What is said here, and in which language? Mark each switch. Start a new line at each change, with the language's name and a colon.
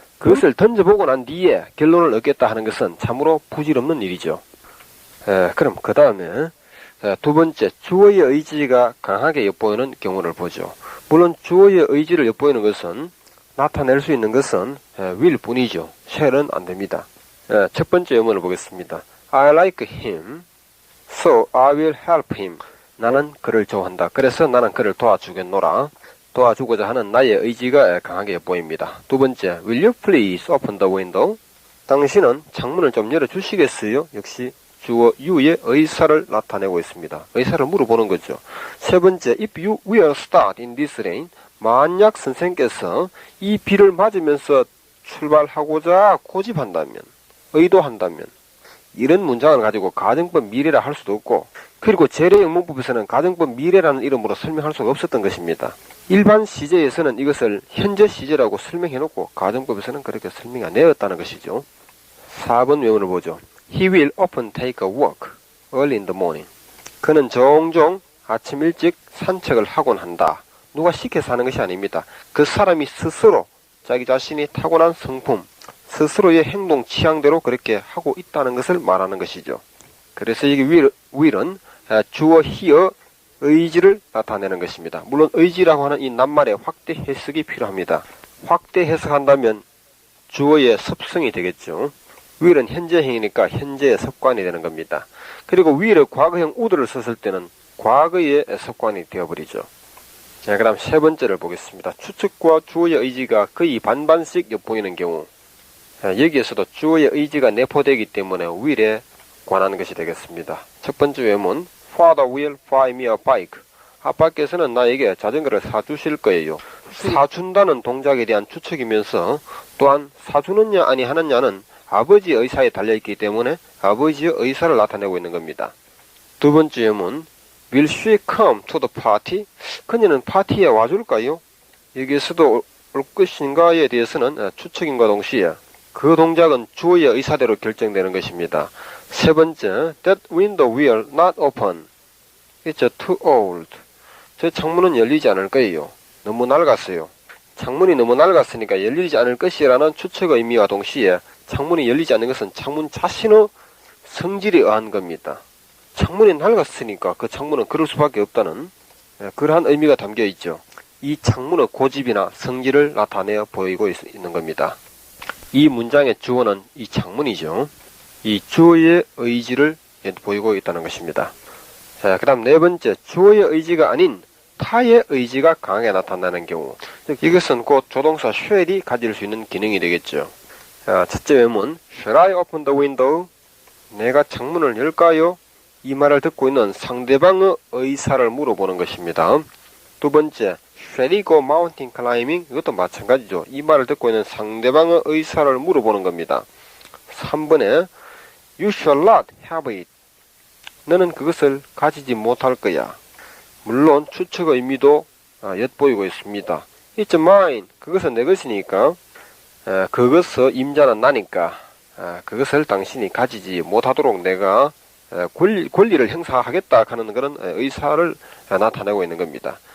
Korean: 그것을 던져보고 난 뒤에 결론을 얻겠다 하는 것은 참으로 부질없는 일이죠. 그럼 그 다음에 두 번째, 주어의 의지가 강하게 엿보이는 경우를 보죠. 물론 주어의 의지를 엿보이는 것은 나타낼 수 있는 것은 will 뿐이죠. shall은 안 됩니다. 첫 번째 예문을 보겠습니다.
English: I like him, so I will help him.
Korean: 나는 그를 좋아한다. 그래서 나는 그를 도와주겠노라. 도와주고자 하는 나의 의지가 강하게 엿보입니다. 두 번째,
English: will you please open the window?
Korean: 당신은 창문을 좀 열어주시겠어요? 역시 주어 you의 의사를 나타내고 있습니다. 의사를 물어보는 거죠. 세 번째,
English: if you will start in this rain,
Korean: 만약 선생께서 이 비를 맞으면서 출발하고자 고집한다면, 의도한다면, 이런 문장을 가지고 가정법 미래라 할 수도 없고, 그리고 재래영문법에서는 가정법 미래라는 이름으로 설명할 수가 없었던 것입니다. 일반 시제에서는 이것을 현재 시제라고 설명해놓고 가정법에서는 그렇게 설명이 안 되었다는 것이죠. 4번 외문을 보죠.
English: He will often take a walk early in the morning.
Korean: 그는 종종 아침 일찍 산책을 하곤 한다. 누가 시켜서 하는 것이 아닙니다. 그 사람이 스스로 자기 자신이 타고난 성품, 스스로의 행동 취향대로 그렇게 하고 있다는 것을 말하는 것이죠. 그래서 여기 will은 주어 he의 의지를 나타내는 것입니다. 물론 의지라고 하는 이 낱말의 확대 해석이 필요합니다. 확대 해석한다면 주어의 습성이 되겠죠. will은 현재형이니까 현재의 습관이 되는 겁니다. 그리고 will의 과거형 would를 썼을 때는 과거의 습관이 되어버리죠. 그 다음 세 번째를 보겠습니다. 추측과 주어의 의지가 거의 반반씩 엿보이는 경우, 여기에서도 주어의 의지가 내포되기 때문에 will에 관한 것이 되겠습니다. 첫 번째 외문,
English: Father will buy me a bike.
Korean: 아빠께서는 나에게 자전거를 사주실 거예요. 사준다는 동작에 대한 추측이면서 또한 사주느냐 아니 하느냐는 아버지의 의사에 달려있기 때문에 아버지의 의사를 나타내고 있는 겁니다. 두 번째 예문,
English: Will she come to the party?
Korean: 그녀는 파티에 와줄까요? 여기에서도 올 것인가에 대해서는 추측임과 동시에 그 동작은 주어의 의사대로 결정되는 것입니다. 세 번째,
English: That window will not open. It's too old.
Korean: 저 창문은 열리지 않을 거예요. 너무 낡았어요. 창문이 너무 낡았으니까 열리지 않을 것이라는 추측의 의미와 동시에 창문이 열리지 않는 것은 창문 자신의 성질에 의한 겁니다. 창문이 낡았으니까 그 창문은 그럴 수밖에 없다는 그러한 의미가 담겨 있죠. 이 창문의 고집이나 성질을 나타내어 보이고 있는 겁니다. 이 문장의 주어는 이 창문이죠. 이 주어의 의지를 보이고 있다는 것입니다. 그 다음 네 번째, 주어의 의지가 아닌 타의 의지가 강하게 나타나는 경우, 즉 이것은 곧 조동사 shall이 가질 수 있는 기능이 되겠죠. 첫째 외문,
English: Shall I open the window?
Korean: 내가 창문을 열까요? 이 말을 듣고 있는 상대방의 의사를 물어보는 것입니다. 두 번째,
English: Shall we go mountain climbing?
Korean: 이것도 마찬가지죠. 이 말을 듣고 있는 상대방의 의사를 물어보는 겁니다. 3번에
English: You shall not have it.
Korean: 너는 그것을 가지지 못할 거야. 물론 추측의 의미도 엿보이고 있습니다.
English: It's mine.
Korean: 그것은 내 것이니까, 그것을 임자는 나니까, 그것을 당신이 가지지 못하도록 내가 권리를 행사하겠다 하는 그런 의사를 나타내고 있는 겁니다.